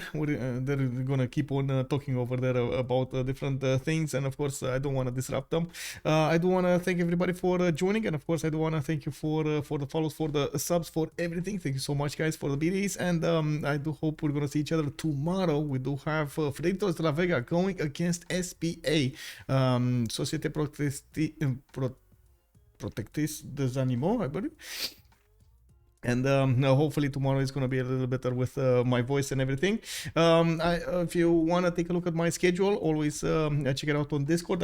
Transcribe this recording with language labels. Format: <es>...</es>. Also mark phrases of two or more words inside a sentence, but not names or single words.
<en>They're gonna keep on talking over there about different things, and of course, I don't want to disrupt them. I do want to thank everybody for joining, and of course, I do want to thank you for the follows, for the subs, for everything. Thank you so much, guys, for the BDs, and I do hope we're gonna see each other tomorrow. We do have Frederico de la Vega going against SPA, Société Protectrice des Animaux, I believe. And hopefully tomorrow is going to be a little better with my voice and everything. If you want to take a look at my schedule, always check it out on Discord.</en>